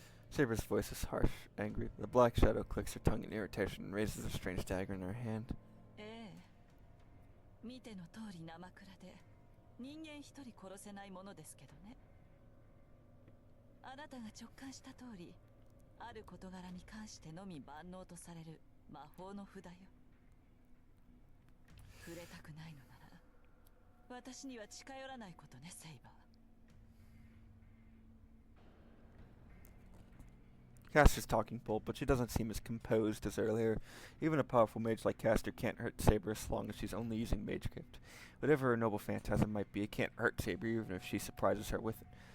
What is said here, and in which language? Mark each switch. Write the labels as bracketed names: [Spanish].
[English] Saber's voice is harsh, angry. The black shadow clicks her tongue in irritation and raises a strange dagger in her hand. [Japanese] 見ての通り生倉で人間一人殺せないものですけどね。あなたが直感した通り、ある事柄に関してのみ万能とされる魔法の札よ。触れたくないのなら、私には近寄らないことね、セイバー。 [English] Caster's talking bold, but she doesn't seem as composed as earlier. Even a powerful mage like Caster can't hurt Saber as long as she's only using Mage Gift. Whatever her noble phantasm might be, it can't hurt Saber even if she surprises her with it.